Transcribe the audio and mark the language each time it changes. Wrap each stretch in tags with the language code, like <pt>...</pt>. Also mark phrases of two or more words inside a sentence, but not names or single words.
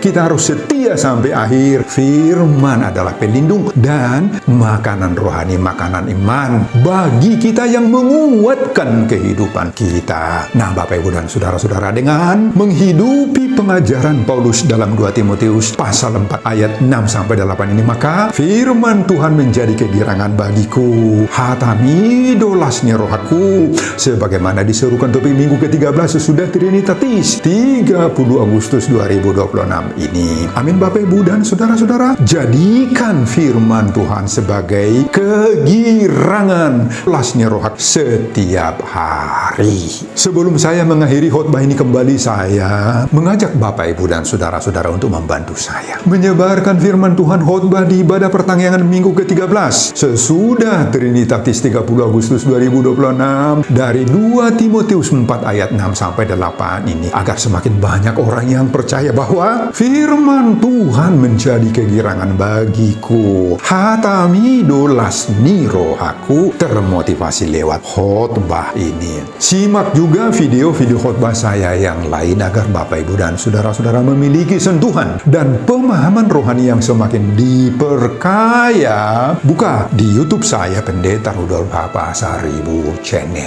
<id>Kita harus setia sampai akhir. Firman adalah pelindung dan makanan rohani, makanan iman bagi kita yang menguatkan kehidupan kita. Nah Bapak Ibu dan saudara-saudara, dengan menghidupi pengajaran Paulus dalam 2 Timotius pasal 4 ayat 6-8 ini, maka firman Tuhan menjadi kegirangan bagiku.</id> <bbc>Hatami dolasnya rohaku,</bbc> <id>sebagaimana diserukan topik minggu ke-13 sesudah Trinitatis 30 Agustus 2026 ini. Amin Bapak Ibu dan saudara-saudara, jadikan firman Tuhan sebagai kegirangan</id> <bbc>lasnya rohak</bbc> <id>setiap hari. Sebelum saya mengakhiri khotbah ini kembali, saya mengajak Bapak Ibu dan saudara-saudara untuk membantu saya menyebarkan firman Tuhan khotbah di ibadah pertanggihan minggu ke-13 sesudah Trinitatis 30 Agustus 2026 dari 2 Timotius 4 ayat 6-8 ini, agar semakin banyak orang yang percaya bahwa firman Tuhan menjadi kegirangan bagiku.</id> <bbc>Hatami dolas niro</bbc> <id>aku termotivasi lewat khotbah ini. Simak juga video-video khotbah saya yang lain agar Bapak Ibu dan saudara-saudara memiliki sentuhan dan pemahaman rohani yang semakin diperkaya. Buka di YouTube saya, Pendeta Rudolf Pasaribu Channel.</id>